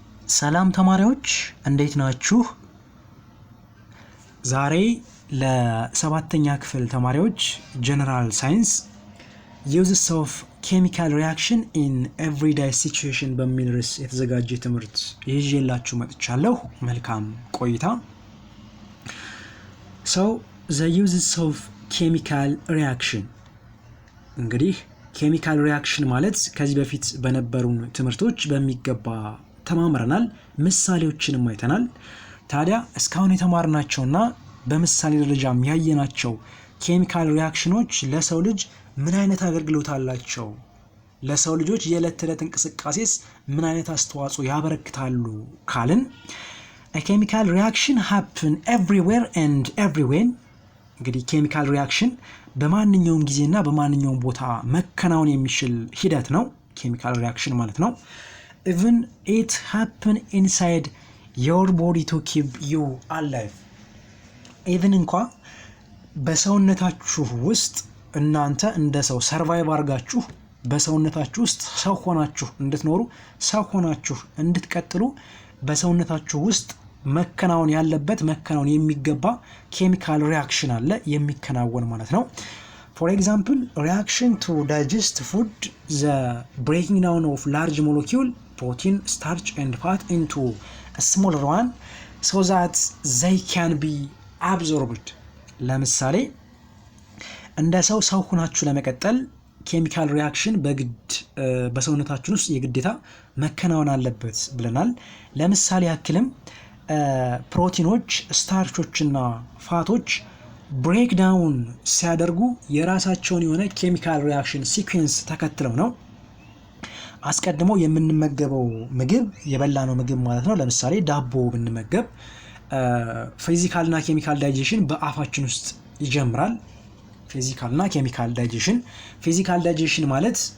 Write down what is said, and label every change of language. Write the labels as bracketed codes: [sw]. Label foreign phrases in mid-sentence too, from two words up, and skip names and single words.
[am] ሰላም ተማሪዎች እንዴት ናችሁ? ዛሬ ለሰባተኛ ክፍል ተማሪዎች [en] general science uses of chemical reaction in everyday situation [am] በሚል ርዕስ የተዘጋጀ ትምህርት ይዤላችሁ መጥቻለሁ። መልካም ቆይታ። [en] So the uses of chemical reaction [am] እንግዲህ [en] chemical reaction [am] ማለት ከዚህ በፊት በነበሩን ትምህርቶች በሚገባ ተማምረናል፣ ምሳሌዎችንም አይተናል። ታዲያ እስካሁን የተማርናቸውና በምሳሌ ደረጃም ያየናቸው ኬሚካል ሪአክሽኖች ለሰው ልጅ ምን አይነት አገልግሎት አላቸው? ለሰው ልጆች የዕለት ተዕለት እንቅስቃሴስ ምን አይነት አስተዋጽኦ ያበረክታሉ ካልን [en] a chemical reaction happen everywhere and everywhere [am] እንግዲህ [en] chemical reaction [am] በማንኛውም ጊዜና በማንኛውም ቦታ መከናወን የሚችል ሂደት ነው [en] chemical reaction [am] ማለት ነው። [en] even it happen inside your body to keep you alive even [am] እንኳን በሰውነታችሁ ውስጥ እናንተ እንደ ሰው ሰርቫይቭ አድርጋችሁ በሰውነታችሁ ውስጥ ሰው ሆናችሁ እንድትኖሩ ሰው ሆናችሁ እንድትቀጥሉ በሰውነታችሁ ውስጥ መከናወን ያለበት መከናወን የሚገባ ኬሚካል ሪአክሽን አለ የሚከናወን ማለት ነው። [en] for example reaction to digest food, the breaking down of large molecule protein, starch and fat into a smaller one so that they can be absorbed [am] ለምሳሌ እንደ ሰው ሆናችሁ ለመቀጠል [en] chemical reaction [am] በግድ በሰውነታችን ውስጥ የግዴታ መከናወን አለበት ብለናል። ለምሳሌ ያክልም ፕሮቲኖች ስታርቾችና ፋቶች [en] break down [am] ሲያደርጉ የራሳቸውን የሆነ [en] chemical reaction sequence [am] ተከትለው ነው። አስቀድሞ የምንመገበው ምግብ የበላነው ምግብ ማለት ነው። ለምሳሌ ዳቦ ብንመገብ ፊዚካልና [en] chemical digestion [am] በአፋችን ውስጥ ይጀምራል። ፊዚካልና [en] chemical digestion physical digestion [am] ማለት